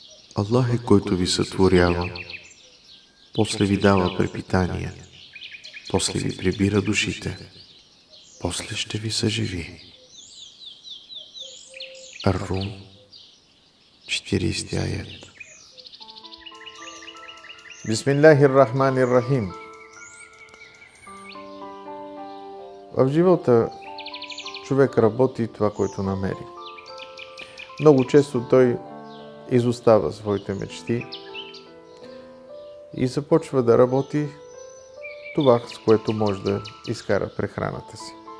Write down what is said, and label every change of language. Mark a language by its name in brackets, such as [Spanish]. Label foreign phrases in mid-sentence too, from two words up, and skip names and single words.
[Bulgarian] Аллах е, който ви сътворява, после ви дава препитание, после ви прибира душите, после ще ви съживи. Ар-Рум, 40 аят. [Arabic] بسم الله الرحمن الرحيم. [Bulgarian] В живота човек работи това, което намери. Много често той изостава своите мечти и започва да работи това, с което може да изкара прехраната си.